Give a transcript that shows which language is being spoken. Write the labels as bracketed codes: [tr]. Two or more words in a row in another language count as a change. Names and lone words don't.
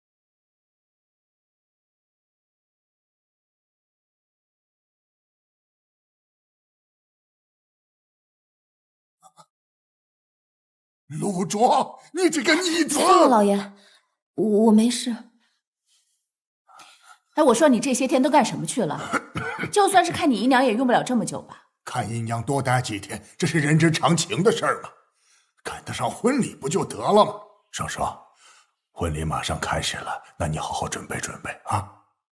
[zh] 陸卓，你這個逆子！老爺，我沒事。哎，我說你這些天都幹什麼去了？就算是看你姨娘也用不了這麼久吧？看姨娘多待幾天，這是人之常情的事兒嘛。趕得上婚禮不就得了嗎？雙雙，婚禮馬上開始了，那你好好準備準備啊。